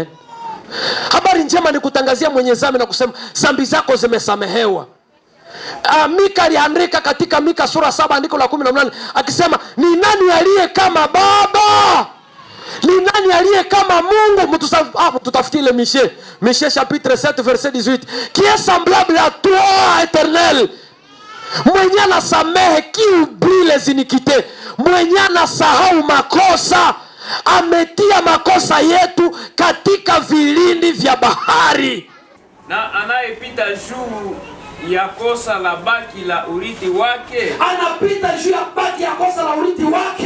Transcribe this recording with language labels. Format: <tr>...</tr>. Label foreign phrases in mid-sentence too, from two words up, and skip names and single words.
<sw>Habari njema ni kutangazia mwenye dhambi na kusema dhambi zako zimesamehewa. Mika aliandika katika Mika sura 7 andiko la 18 akisema, ni nani aliye kama Baba? Ni nani aliye kama Mungu? Tutafutie ile Michée</sw> <fr>chapitre 7 verset 18. Qui est semblable à toi, Éternel?</fr> <sw>Mwenye anasamehe,</sw> <fr>qui oublie les iniquités.</fr> <sw>Mwenye anasahau makosa, ametia makosa yetu katika vilindi vya bahari. Na anayepita juu ya kosa la baki la urithi wake, anapita juu ya baki ya kosa la urithi wake.</sw>